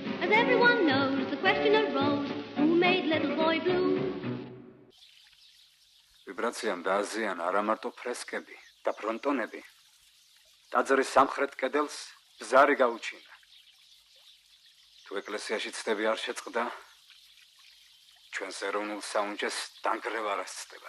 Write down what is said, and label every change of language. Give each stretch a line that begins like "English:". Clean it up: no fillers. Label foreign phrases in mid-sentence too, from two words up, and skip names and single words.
English: As everyone knows, the question arose, who made little boy blue?
Georgian: ვიბრაციამ დააზიანა არა მარტო ფრესკები და ფრონტონები. ტაძრის სამხრეთ კედელს ბზარი გაუჩინა. თუ ეკლესიაში ცდები არ შეწყდა, ჩვენს ეროვნულ საუნჯეს დანგრევა არ ასწდება.